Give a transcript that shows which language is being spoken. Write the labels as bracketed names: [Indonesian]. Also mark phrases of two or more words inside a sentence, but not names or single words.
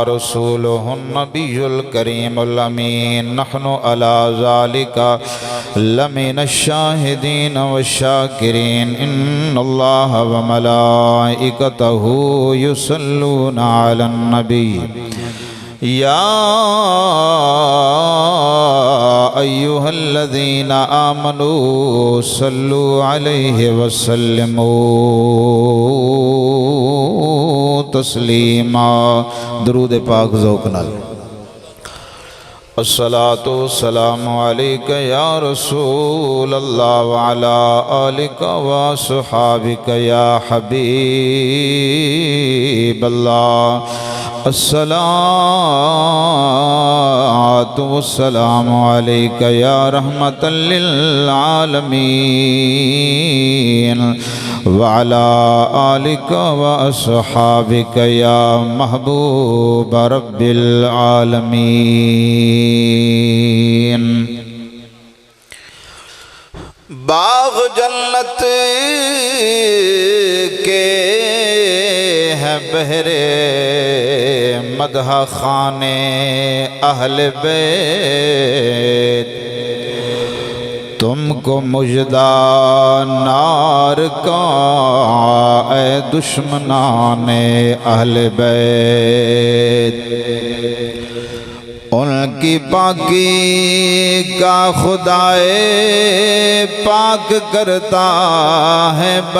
[Arabic] رسوله النبي الكريم الأمين، نحن على ذلك لمن الشاهدين والشاكرين، إن الله وملائكته يصلون على النبي، يا أيها الذين آمنوا صلوا عليه وسلموا تسليما۔ [Punjabi] درود پاک ذوق نال۔ [Arabic] الصلاة والسلام عليك يا رسول الله وعلى آلك وصحابك يا حبيب الله، الصلاة والسلام عليك يا رحمة للعالمين وعلى آلك وأصحابك يا محبوب رب العالمين [Urdu] باغ جنت کے ہیں بہرے مدح خانے اہل بیت تم کو مژدہ نار کا اے دشمنان اہل بیت ان کی پاکی کا خدائے پاک کرتا ہے